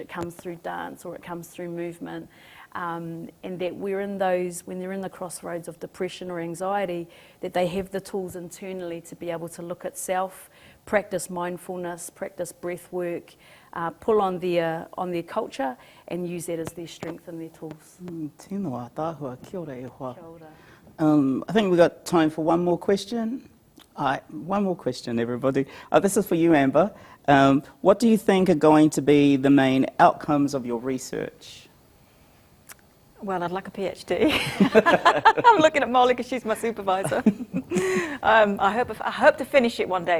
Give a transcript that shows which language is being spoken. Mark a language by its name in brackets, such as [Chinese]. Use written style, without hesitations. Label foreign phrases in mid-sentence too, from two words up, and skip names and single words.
[English] It comes through dance or it comes through movement. And that we're in those, when they're in the crossroads of depression or anxiety, that they have the tools internally to be able to look at self, practice mindfulness, practice breath work, pull on their culture and use that as their strength and their tools. [Māori] Tēnā tāhua, kia ora e hoa. Kia ora. [English] I think we've got time for one more question. One more question, everybody. This is for you, Amber. What do you think are going to be the main outcomes of your research? Well, I'd like a PhD. I'm looking at Molly because she's my supervisor. I hope to finish it one day.